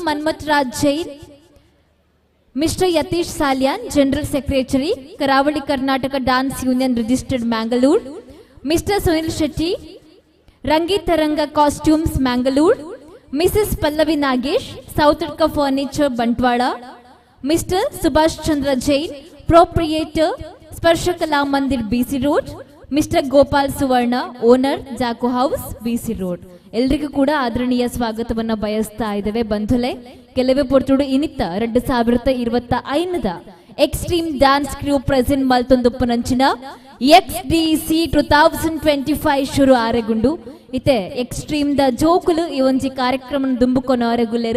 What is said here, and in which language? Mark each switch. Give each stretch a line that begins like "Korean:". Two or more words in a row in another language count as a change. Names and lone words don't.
English: Manmath Raj Jain, Mister Yathish Salian, General Secretary, Karavali Karnataka Dance Union Registered Mangalore, Mister Sunil Shetty, Rangitaranga Costumes Mangalore, Mrs Pallavi Nagesh, Sowthadka Furniture Bantwal, Mister Subhash Chandra Jain, Proprietor Sparsha Kala Mandir BC Road, Mister Gopal Suvarna, Owner Jaco House BC Road.
Kannada: ಎಲ್ರಿಗೂ ಕೂಡ ಆದರಣೀಯ ಸ್ವಾಗತವನ್ನ ಬಯಸ್ತಾ ಇದ್ದೇವೆ ಬಂಧುಲೆ.
Tulu: ಕೆಲವೇ ಪೊರ್ತುಡು ಇನಿತ್ತ 2025
English: Extreme Dance Crew present
Tulu: ಮಲ್ತೊಂದುಪ್ಪನಂಚಿನ XDC 2025 ಶುರು ಆರೆಗುಂಡು ಇತ್ತೆ ಎಕ್ಸ್ಟ್ರೀಮ್ ದ ಜೋಕುಲು ಈ ಒಂಜಿ ಕಾರ್ಯಕ್ರಮ ದುಂಬುಕೊನವರೆಗುಲ್ಲೆರು.